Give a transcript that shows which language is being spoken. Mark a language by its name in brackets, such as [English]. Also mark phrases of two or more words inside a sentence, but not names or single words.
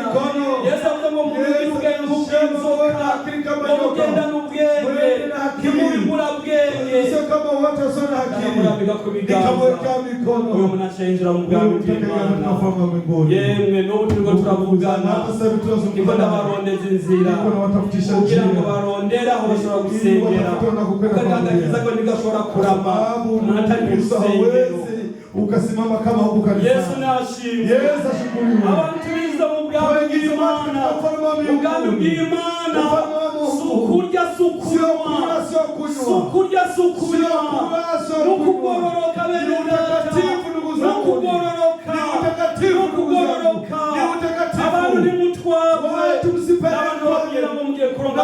[Rundi] Yesu avuga ngo mubibwe nk'ubw'inzoka, ngo mugenda n'ubwenge, ntimubibura bwenge, ndamurambika ku biganza. Uyu muntu ashenjera mu bwami bw'Imana. Yemwe n'ubu turiko turavugana, niko ndabarondeza inzira kugira ngo barondere aho bashobora gusengera, ukagagakiza ko ntigashobora kurama umuntu atari mu rusengero. [Swahili] Ukasimama kama huko kanisani. [Rundi] Yesu nashimwe. [Swahili] Yesu ashukuriwe. [Rundi] Abantu biza mu bwami bw'Imana, ubwami bw'Imana, sukurya sukunywa, sukurya sukunywa, nukugororoka bene data, nukugororoka, nukugororoka, abantu nimutwabwe, n'abantu babwira ngo mugiye kuronka